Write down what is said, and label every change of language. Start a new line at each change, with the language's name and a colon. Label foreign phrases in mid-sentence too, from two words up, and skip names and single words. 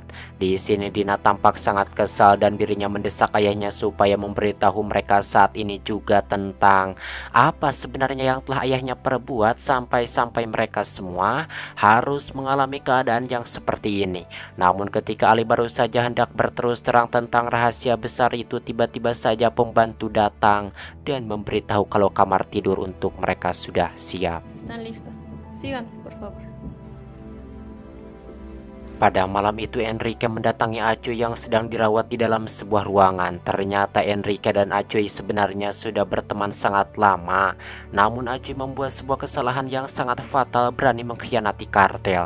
Indonesian: Di sini Dina tampak sangat kesal dan dirinya mendesak ayahnya supaya memberitahu mereka saat ini juga tentang apa sebenarnya yang telah ayahnya perbuat sampai mereka semua harus mengalami keadaan yang seperti ini. Namun ketika Ali baru saja hendak berterus terang tentang rahasia besar itu, tiba-tiba saja pembantu datang dan memberitahu kalau kamar tidur untuk mereka sudah siap.
Spanish: Están listas. Sigan, por favor.
Indonesian: Pada malam itu Enrique mendatangi Acuy yang sedang dirawat di dalam sebuah ruangan. Ternyata Enrique dan Acuy sebenarnya sudah berteman sangat lama. Namun Acuy membuat sebuah kesalahan yang sangat fatal, berani mengkhianati kartel.